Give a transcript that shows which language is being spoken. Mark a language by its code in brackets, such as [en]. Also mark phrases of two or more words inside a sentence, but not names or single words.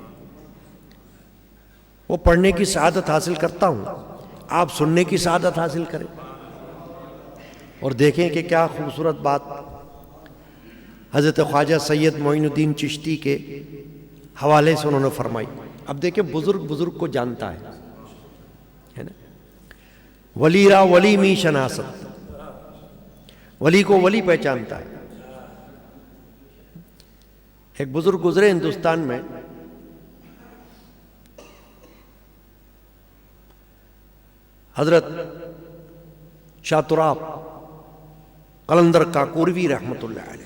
[ur] وہ پڑھنے کی سعادت حاصل کرتا ہوں، آپ سننے کی سعادت حاصل کریں اور دیکھیں کہ کیا خوبصورت بات حضرت خواجہ سید معین الدین چشتی کے حوالے سے انہوں نے فرمائی. اب دیکھیں بزرگ کو جانتا ہے نا. [fa] ولی را ولی می شناست، [ur] ولی کو ولی پہچانتا ہے. ایک بزرگ گزرے ہندوستان میں، حضرت شاہ تراب قلندر کاکوروی [ar] رحمۃ اللہ علیہ.